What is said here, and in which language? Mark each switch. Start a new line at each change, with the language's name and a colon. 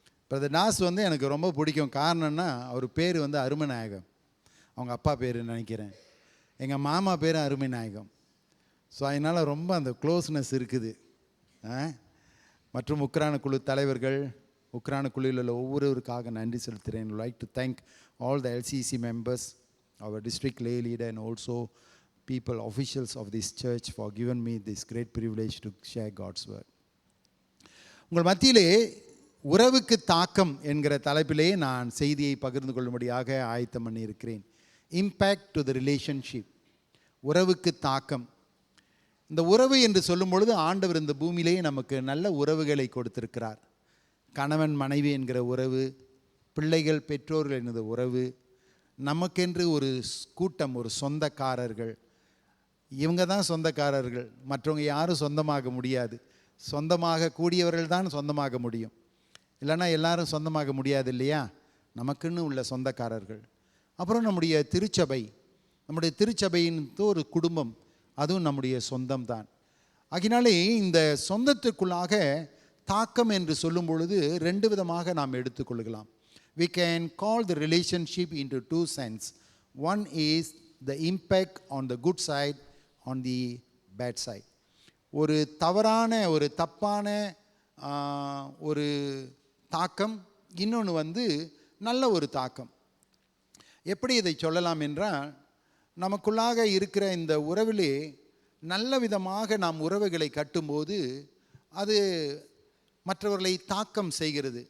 Tamil: Brother Das எனக்கு ரொம்ப பிடிக்கும். காரணம்னா, அவர் பேர் அருமநாயகம், அவங்க அப்பா பேர் நினைக்கிறேன், எங்கள் மாமா பேர் அருமைநாயகம். ஸோ அதனால் ரொம்ப அந்த க்ளோஸ்னஸ் இருக்குது. மற்றும் உக்ரான குழு தலைவர்கள், உக்ரான குழுவில் உள்ள ஒவ்வொருவருக்காக நன்றி செலுத்துகிறேன்.
English: Like to thank all the LCC members, our district lay leader, and also people, officials of this church for giving me this great privilege to share God's word.
Tamil: உங்கள் மத்தியிலே உறவுக்கு தாக்கம் என்கிற தலைப்பிலே நான் செய்தியை பகிர்ந்து கொள்ளும்படியாக ஆயத்தம் பண்ணியிருக்கிறேன்.
English: impact to the relationship,
Tamil: உறவுக்கு தாக்கம். இந்த உறவு என்று சொல்லும் பொழுது ஆண்டவர் இந்த பூமியிலே நமக்கு நல்ல உறவுகளை கொடுத்திருக்கிறார். கணவன் மனைவி என்கிற உறவு, பிள்ளைகள் பெற்றோர்கள் என்கிற உறவு, நமக்கென்று ஒரு கூட்டம், ஒரு சொந்தக்காரர்கள். இவங்க தான் சொந்தக்காரர்கள், மற்றவங்க யாரும் சொந்தமாக முடியாது. சொந்தமாக கூடியவர்கள் தான் சொந்தமாக முடியும், இல்லைன்னா எல்லாரும் சொந்தமாக முடியாது இல்லையா? நமக்குன்னு உள்ள சொந்தக்காரர்கள். அப்புறம் நம்முடைய திருச்சபை, நம்முடைய திருச்சபையின் ஒரு குடும்பம், அதுவும் நம்முடைய சொந்தம்தான். ஆகினாலே இந்த சொந்தத்துக்குள்ளாக தாக்கம் என்று சொல்லும் பொழுது ரெண்டு விதமாக நாம் எடுத்துக்கொள்ளலாம்.
English: We can call the relationship into two sense. One is the impact on the good side, on the bad side.
Tamil: ஒரு தவறான, ஒரு தப்பான ஒரு தாக்கம், இன்னொன்று நல்ல ஒரு தாக்கம். எப்படி இதை சொல்லலாம் என்றால், நமக்குள்ளாக இருக்கிற இந்த உறவிலே நல்ல விதமாக நாம் உறவுகளை கட்டும்போது அது மற்றவர்களை தாக்கம் செய்கிறது.